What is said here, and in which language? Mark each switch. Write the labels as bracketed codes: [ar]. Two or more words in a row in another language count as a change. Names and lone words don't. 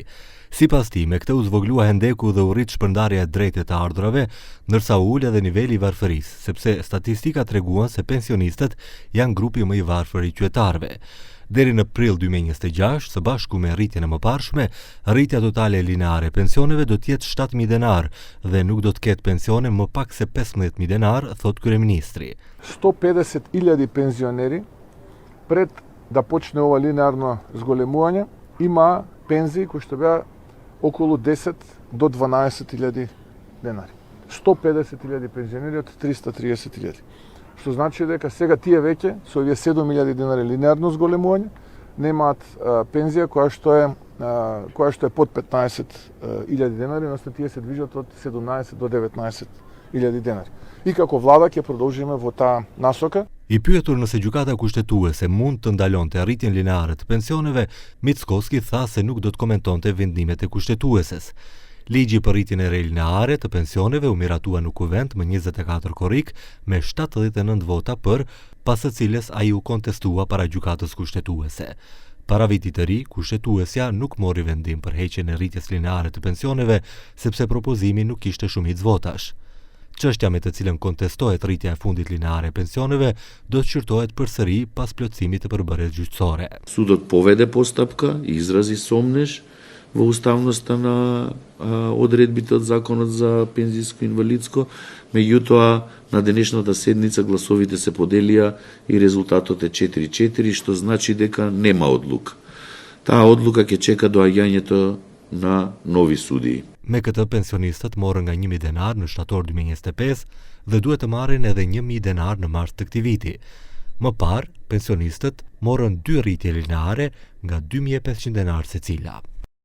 [sq] Sipas tij, me këtë u zvoglua hendeku dhe u rrit shpërndarja e drejtë të ardhurave, ndërsa u ul edhe niveli i varfërisë, sepse statistikat treguan se pensionistët janë grupi më i varfër i qytetarëve. Deri në prill 2026, së bashku me rritjen e mëparshme, rritja totale lineare e pensioneve do të jetë 7.000 denar dhe nuk do të ketë pensione më pak se 15.000 denar, thot kryeministri. [mk] 150.000 пензионери пред да почне ова линеарно зголемување има пензии кои што беа околу 10 до 12.000 денари. 150.000 пензионери од 330.000. Што значи дека сега тие веќе со овие 7.000 денари линеарно зголемување немаат пензија која што е под 15.000 денари, односно тие се движат од 17 до 19.000 денари. И како влада ќе продолжиме во таа насока. [sq] I pyetur nëse gjykata kushtetuese mund të ndalonte rritjen lineare të pensioneve, Mickoski tha se nuk do të komentonte vendimet e kushtetueses. Ligji për rritjen e lineare të pensioneve u miratua në kuvent më 24 korrik me 79 vota për, pas së cilës ai u kontestua para gjykatës kushtetuese. Para vitit të ri, kushtetuesja nuk mori vendim për heqjen e rritjes lineare të pensioneve, sepse propozimi nuk kishte shumicë votash. Çështja me të cilën kontestohet rritja e fundit lineare e pensioneve do të shqyrtohet përsëri pas plotësimit të përbërjes gjyqësore. [mk] Судот поведе постапка и изрази сомнеж во уставноста на одредбите од Законот за пензиско и инвалидско, меѓутоа на денешната седница гласовите се поделија и резултатот е 4-4, што значи дека нема одлука. Таа одлука ќе чека доаѓањето на нови судии. [sq] Me këtë pensionistët morën nga 1.000 denar në shtator 2025 dhe duhet të marrin edhe 1.000 denar në mars të këtij viti. Më parë, pensionistët morën 2 rritje lineare nga 2.500 denar secila.